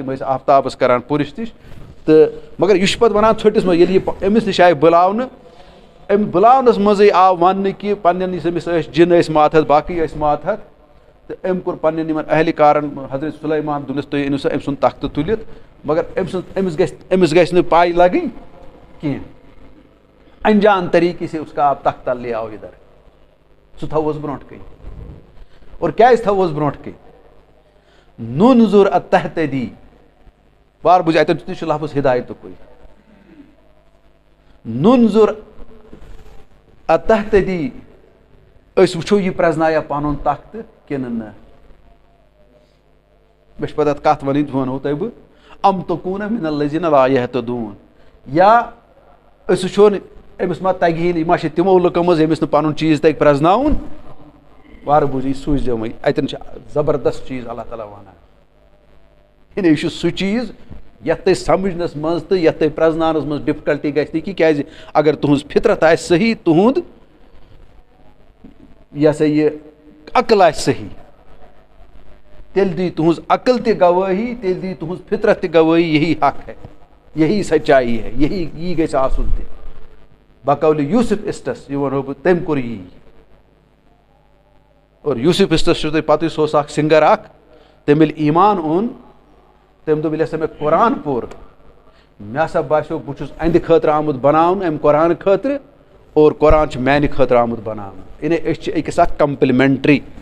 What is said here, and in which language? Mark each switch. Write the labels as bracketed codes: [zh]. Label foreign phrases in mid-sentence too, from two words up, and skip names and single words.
[ks] تِم ٲسۍ آفتابَس کران پُرِستِش تہٕ مگر یہِ چھُ پَتہٕ وَنان ژھٔٹِس منٛز ییٚلہِ یہِ أمِس نِش آیہِ بُلاونہٕ أمۍ بُلاونَس منٛزٕے آو وَننہٕ کہِ پنٕنٮ۪ن یُس أمِس ٲسۍ جِن ٲسۍ ماتحت باقٕے ٲسۍ ماتحت تہٕ أمۍ کوٚر پنٕنٮ۪ن یِمن اہلِ کارن حضرت سلیمان دوٚپنس تُہۍ أنِو سا أمۍ سُنٛد تختہٕ تُلِتھ مگر أمِس گژھِ نہٕ پاے لگٕنۍ کینٛہہ انجان [ur] طریٖقہٕ سے اس کا آپ تختہ لے آو اِدھر [ks] سُہ تھاوہوس برونٛٹھ کَنۍ اور کیٛازِ تھاوہوس برونٛٹھ کَنۍ [ar] نُنظُر اتہتدی [ks] وارٕ بوٗزِو اَتٮ۪ن تہِ چھُ لفظ ہِدایتُکُے [ar] نُنظُر اتہتدی [ks] أسۍ وٕچھو یہِ پرٛزنایا پنُن تختہٕ کِنہٕ نہ مےٚ چھِ پتہٕ اَتھ کتھ وَنٕنۍ وَنہو تۄہہِ بہٕ ام [ar] تکون من الذین لا یہتدون [ks] یا أسۍ وٕچھون أمِس ما تگہِ ہی نہٕ یہِ ما چھِ تِمو لُکو منٛز ییٚمِس نہٕ پنُن چیٖز تگہِ پرٛزناوُن وارٕ بوٗزِو یہِ سوٗزۍزیو وۄنۍ اَتٮ۪ن چھِ زبردست چیٖز اللہ تعالیٰ وَنان یعنی یہِ چھُ سُہ چیٖز یَتھ تۄہہِ سمجھنس منٛز تہٕ یَتھ تۄہہِ پرٛزناونس منٛز ڈِفکلٹی گژھِ نہٕ کینٛہہ کیٛازِ اگر تُہنٛز فطرت آسہِ صحیح تُہُنٛد یہِ ہسا یہِ عقل آسہِ صحیح تیٚلہِ دی تُہنٛز عقل تہِ گوٲہی تیٚلہِ دی تُہنٛز فطرت تہِ گوٲہی [ur] یہی حق ہے یہی سچائی ہے [ks] یی گژھِ آسُن تہِ بقولہِ یوٗسف اِسٹس یہِ وَنہو بہٕ تٔمۍ کوٚر یی اور یوٗسف اِسٹس چھُو تۄہہِ پتہٕ سُہ اوس اکھ سِنگر اکھ تٔمۍ ییٚلہِ ایٖمان اوٚن تٔمۍ دوٚپ ییٚلہِ ہسا مےٚ قرآن پوٚر مےٚ ہسا باسیو بہٕ چھُس اَندِ خٲطرٕ آمُت بناونہٕ اَمہِ قرآن خٲطرٕ اور قرآن چھُ میانہِ خٲطرٕ آمُت بناونہٕ یعنی أسۍ چھِ أکِس اکھ کمپلمنٹری